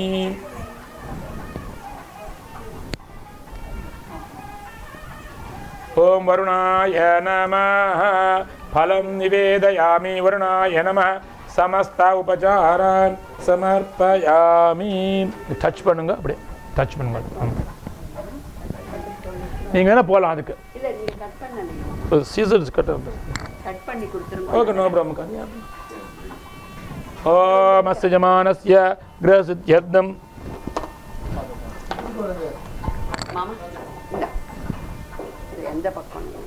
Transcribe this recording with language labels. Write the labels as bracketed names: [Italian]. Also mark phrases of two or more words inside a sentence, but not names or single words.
[Sanskrit] ओम वरुणाय नमः। फलं निवेदयामि वरुणाय नमः। समस्त उपचारान् समर्पयामि। [Tamil] टच பண்ணுங்க அப்படியே டச் பண்ணுங்க. நீங்க என்ன போலாம் அதுக்கு இல்ல நீங்க கட் பண்ணனும். [English] scissors cut [Tamil] பண்ணி கொடுத்துருங்க. [English] okay no problem கன்யா. [Sanskrit] ओम् अस्य यजमानस्य गृहसिद्ध्यर्थम् [Tamil] மாமா இந்த இது எந்த பக்கம்